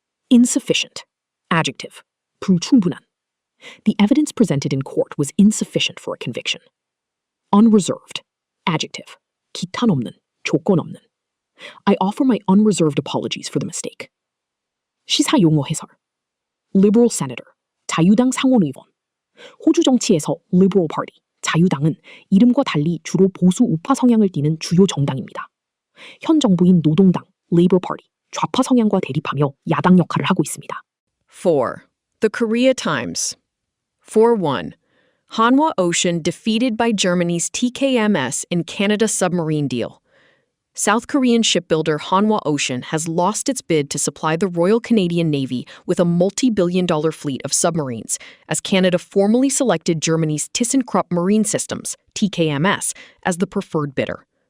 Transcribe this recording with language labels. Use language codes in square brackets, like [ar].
[en] Insufficient. Adjective. [ko] 불충분한. [en] The evidence presented in court was insufficient for a conviction. Unreserved. Adjective. [ko] 기탄 없는. 조건 없는. [en] I offer my unreserved apologies for the mistake. [ko] 시사 용어 해설. [en] Liberal Senator. [ko] 자유당 상원의원. 호주 정치에서 Liberal Party, 자유당은 이름과 달리 주로 보수 우파 성향을 띠는 주요 정당입니다. 현 정부인 노동당, Labour Party, 좌파 성향과 대립하며 야당 역할을 하고 있습니다. 4. The Korea Times. 4.1. [en] Hanwha Ocean defeated by Germany's TKMS in Canada submarine deal. South Korean shipbuilder Hanwha Ocean has lost its bid to supply the Royal Canadian Navy with a multi-billion-dollar fleet of submarines, as Canada formally selected Germany's ThyssenKrupp Marine Systems, TKMS, as the preferred bidder.